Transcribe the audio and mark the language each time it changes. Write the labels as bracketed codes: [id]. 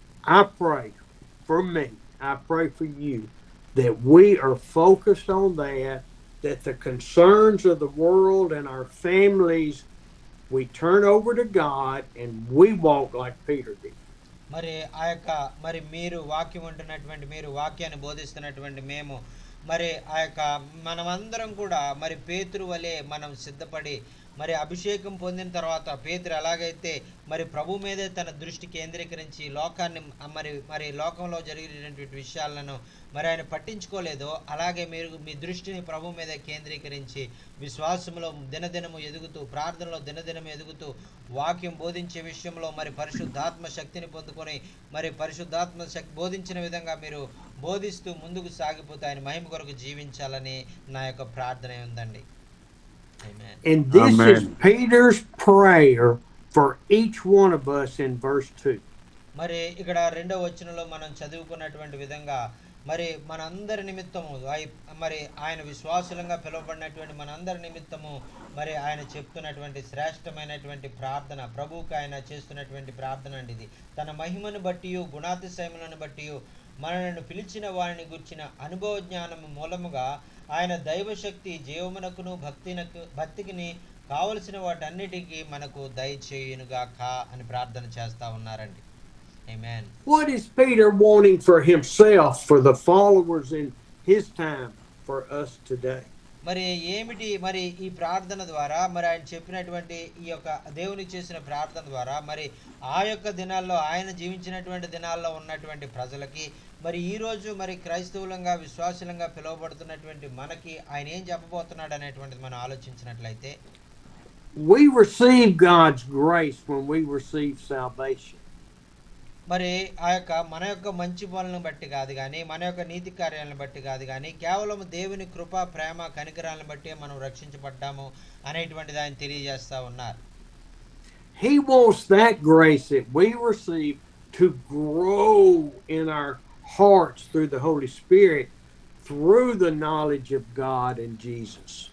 [en] I pray for me, I pray for you that we are focused on that the concerns of the world and our families we turn over to God and we walk like Peter did. [te] మరి ఆ యొక్క మరి మీరు వాక్యం ఉంటున్నటువంటి మీరు వాక్యాన్ని బోధిస్తున్నటువంటి మేము మరి ఆ యొక్క మనమందరం కూడా మరి పేతురు వలె మనం సిద్ధపడి మరి అభిషేకం పొందిన తర్వాత పేతురు ఎలాగైతే మరి ప్రభు మీదే తన దృష్టి కేంద్రీకరించి లోకాన్ని మరి లోకంలో జరిగినటువంటి విషయాలను మరి ఆయన పట్టించుకోలేదో అలాగే మీరు మీ దృష్టిని ప్రభు మీద కేంద్రీకరించి విశ్వాసంలో దినదినము ఎదుగుతూ ప్రార్థనలో దినదినము ఎదుగుతూ వాక్యం బోధించే విషయంలో మరి పరిశుద్ధాత్మ శక్తిని పొందుకొని మరి పరిశుద్ధాత్మ శక్తి బోధించిన విధంగా మీరు బోధిస్తూ ముందుకు సాగిపోతే ఆయన మహిమ కొరకు జీవించాలని నా యొక్క ప్రార్థన ఉందండి. [en] Amen. And this Amen. is Peter's prayer for each one of us in verse 2. [te] మరి ఇక్కడ 2వ వచనంలో మనం చదువుకున్నటువంటి విధంగా మరి మనందరి నిమిత్తము మరి ఆయన విశ్వాసులంగా పిలువబడినటువంటి మనందరి నిమిత్తము మరి ఆయన చెప్తున్నటువంటి శ్రేష్టమైనటువంటి ప్రార్థన ప్రభువుకి ఆయన చేస్తున్నటువంటి ప్రార్థన అండి ఇది. తన మహిమను బట్టి గుణాతిశయములను బట్టి మనలను పిలిచిన వారిని గుర్చిన అనుభవ జ్ఞానము మూలముగా ఆయన దైవశక్తి జీవమునకును భక్తికిని కావలసిన వాటన్నిటికీ మనకు దయచేయునుగాక అని ప్రార్థన చేస్తా ఉన్నారండి. [en] Amen. What is Peter wanting for himself, for the followers in his time, for us today? [te] మరి ఏమిటి మరి ఈ ప్రార్థన ద్వారా మరి ఆయన చెప్పినటువంటి ఈ యొక్క దేవునికి చేసిన ప్రార్థన ద్వారా మరి ఆ యొక్క దినాల్లో ఆయన జీవించినటువంటి దినాల్లో ఉన్నటువంటి ప్రజలకి మరి ఈ రోజు మరి క్రైస్తవులంగా విశ్వాసులంగా పిలువబడుతున్నటువంటి మనకి ఆయన ఏం చెప్పబోతున్నాడు అనేటువంటిది మనం ఆలోచించినట్లయితే [en] We receive God's grace when we receive salvation. [te] మరి ఆ యొక్క మన యొక్క మంచి పనులను బట్టి కాదు కానీ మన యొక్క నీతి కార్యాలను బట్టి కాదు కానీ కేవలం దేవుని కృప ప్రేమ కనికరాలను బట్టి మనం రక్షించబడ్డాము అనేటువంటిది ఆయన తెలియజేస్తా ఉన్నారు. [en] He wants that grace that we receive to grow in our hearts through the Holy Spirit, through the knowledge of God and Jesus.